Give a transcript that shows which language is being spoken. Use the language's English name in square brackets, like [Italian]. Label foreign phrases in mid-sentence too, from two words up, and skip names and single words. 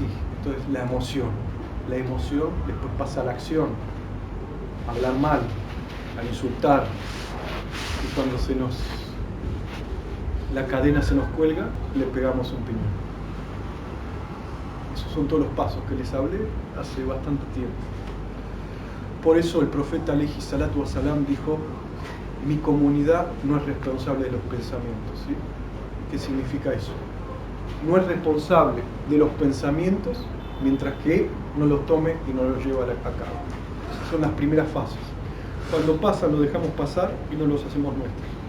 [Spanish] Entonces la emoción, después pasa a la acción, a hablar mal, a insultar. Y cuando la cadena se nos cuelga, le pegamos un piñón. Esos son todos los pasos que les hablé hace bastante tiempo. Por eso el profeta [Arabic] عليه الصلاة والسلام [Spanish] dijo, mi comunidad no es responsable de los pensamientos. ¿Sí? ¿Qué significa eso? No es responsable de los pensamientos mientras que no los tome y no los lleva a cabo. Esas son las primeras fases. Cuando pasan, lo dejamos pasar y no los hacemos nuestros.